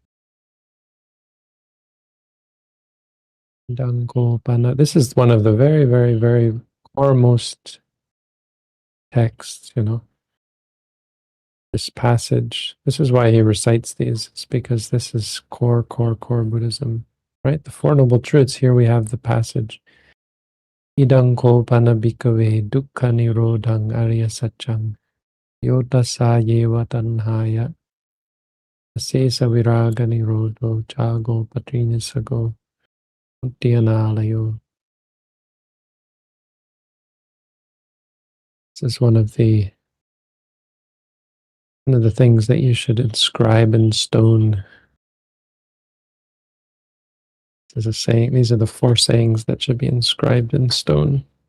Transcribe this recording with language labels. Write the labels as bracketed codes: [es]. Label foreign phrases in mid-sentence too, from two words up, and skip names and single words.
[en] This is one of the very, very, very foremost texts, This passage, this is why he recites these. It's because this is core Buddhism, right? The Four Noble Truths. Here we have the passage. [pi] Idang kolpana bhikkhave dukkha nirodhang arya satchang yotasa yeva tanhaya asesa viraga nirodho chago patrinisago uttiyanalayo. [en] This is one of the things that you should inscribe in stone. There's a saying, these are the 4 sayings that should be inscribed in stone.